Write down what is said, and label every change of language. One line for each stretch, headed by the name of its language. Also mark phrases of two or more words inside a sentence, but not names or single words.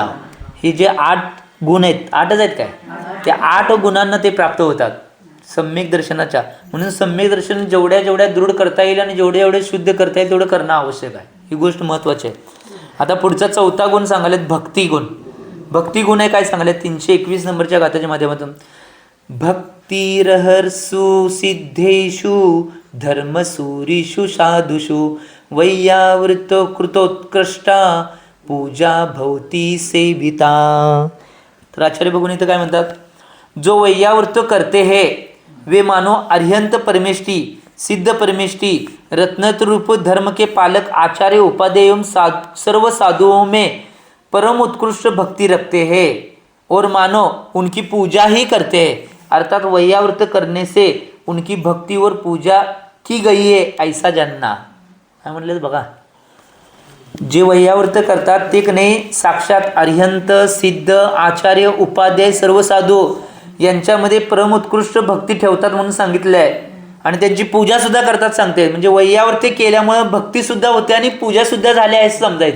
Marathi: हे जे 8 गुण आहेत, 8च आहेत काय, त्या 8 गुणांना ते प्राप्त होतात सम्यक दर्शनाच्या. म्हणून सम्यक दर्शन जेवढ्या दृढ करता येईल आणि जेवढे शुद्ध करता येईल तेवढं करणं आवश्यक आहे. ही गोष्ट महत्त्वाची आहे. आता पुढचा 4था गुण सांगायला भक्ती गुण. भक्ती गुण आहे काय सांगायला 321 नंबरच्या गाथाच्या माध्यमातून.
Sanskrit: भक्तिरहर्षु सिद्धेषु धर्मसूरिषु साधुषु वैयावृत कृतोत्कृष्टा पूजा भवती सेविता.
Marathi: तर आचार्य बघून इथं काय म्हणतात,
Hindi: जो वैयावृत करते है वे मानो अरिहंत परमेष्टि, सिद्ध परमेष्टि, रत्नत्र रूप धर्म के पालक आचार्य उपाध्याय सर्व साधुओं में परम उत्कृष्ट भक्ति रखते हैं और मानो उनकी पूजा ही करते हैं. अर्थात वैयावृत करने से उनकी भक्ति और पूजा की गई है ऐसा जानना.
Marathi: काय म्हणलं बघा, जे वैयावृत करतात ते कने साक्षात अरिहंत, सिद्ध, आचार्य, उपाध्याय सर्व साधू यांच्यामध्ये परम उत्कृष्ट भक्ती ठेवतात म्हणून सांगितलं आहे. आणि त्यांची पूजा सुद्धा करतात सांगते. म्हणजे वैयावृत्ती केल्यामुळे भक्ती सुद्धा होते आणि पूजा सुद्धा झाल्या असं समजायचं.